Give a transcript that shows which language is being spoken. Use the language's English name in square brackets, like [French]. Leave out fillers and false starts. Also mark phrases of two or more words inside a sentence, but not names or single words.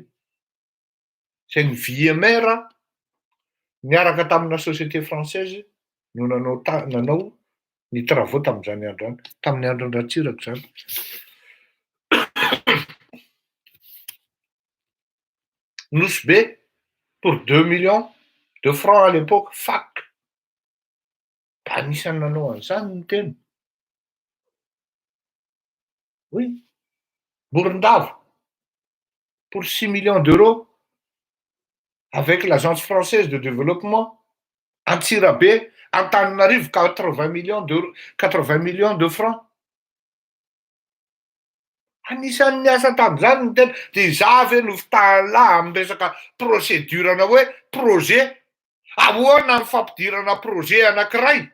[Malagasy] Zay ny VMR niaraka tamina [French] société française [Malagasy] no nanao ny travaux tam'izany andro any, tamin'ny andro Ratsiraka zany. [French] Nosy pour 2 millions de francs à l'époque, fac. [Malagasy] Mba anisany nanao an'izany ny tena. [French] Oui. Morondava pour 6 millions d'euros avec l'agence française de développement. Antsirabe, Antananarivo 80 millions de francs. [Malagasy] Anisany niasa tam'izany ny tena. De za ve no fitalahy amin'ny resaka procédurana hoe projet. Ahoana ny fampidirana projet anankiray.